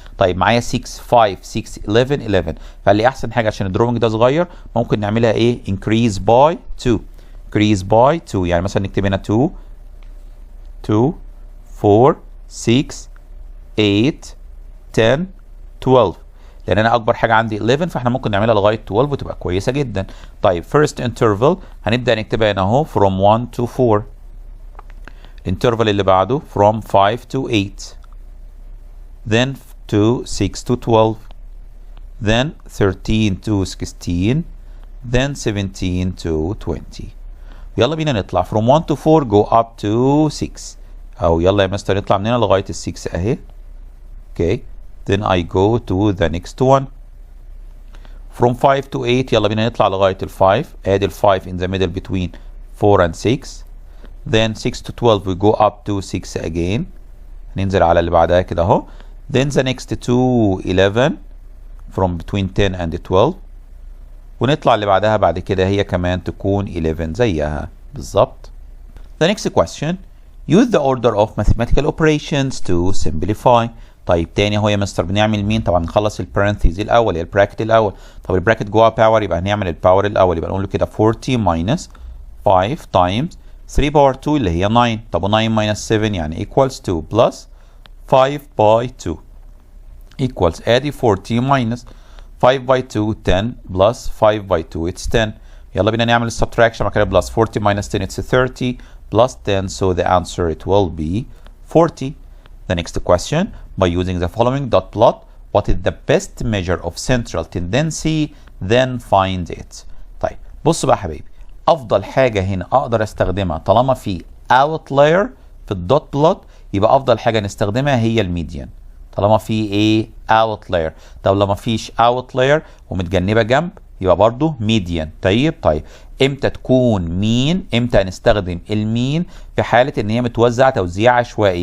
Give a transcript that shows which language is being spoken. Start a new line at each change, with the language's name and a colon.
Arabic: طيب معايا 6 5 6 11 11 فقال لي احسن حاجه عشان الدروينج ده صغير ممكن نعملها ايه
English: increase by 2 increase by 2
Arabic: يعني مثلا نكتب هنا 2 2 4 6 8 10 12 لان انا اكبر حاجه عندي 11 فاحنا ممكن نعملها لغايه 12 وتبقى كويسه جدا. طيب first interval هنبدا نكتبها هنا اهو
English: from 1 to 4. الانترفال اللي بعده from 5 to 8 then to 6 to 12 then 13 to 16 then 17 to 20.
Arabic: يلا بينا نطلع
English: from 1 to 4 go up to 6
Arabic: او يلا يا مستر نطلع من هنا لغايه ال 6 اهي.
English: okay then I go to the next one from 5 to 8 يلا بينا نطلع لغايه ال 5 ادي ال 5 in the middle between 4 and 6 then 6 to 12 we go up to 6
Arabic: again ننزل على اللي بعدها كده اهو then the next to 11 from between 10 and 12 ونطلع اللي بعدها بعد كده هي كمان تكون 11 زيها بالظبط.
English: The next question use the order of mathematical operations to simplify.
Arabic: طيب تاني اهو يا مستر بنعمل مين؟ طبعا نخلص البارنثيز الاول يا البراكت الاول. طب البراكت جواه باور يبقى هنعمل الباور الاول يبقى نقول له كده
English: 40 minus 5 times 3
Arabic: باور 2 اللي هي 9.
English: طب 9 minus 7 يعني equals 2 plus 5 by 2 equals ادي 40 minus 5 by 2 10 plus 5 by 2 it's 10. يلا بينا نعمل السبتراكشن بعد كده plus 40 minus 10 it's 30 plus 10 so the answer it will be 40. The next question by using the following dot plot what is the best measure of central tendency then find it.
Arabic: طيب بصوا بقى يا حبايبي افضل حاجه هنا اقدر استخدمها طالما في outlier في الدوت بلوت يبقى افضل حاجه نستخدمها هي الميديان طالما في ايه outlier. طب لو ما فيش outlier ومتجنبه جنب يبقى برضو median. طيب امتى تكون مين؟ امتى هنستخدم المين؟ في حاله ان هي متوزعه توزيع عشوائي.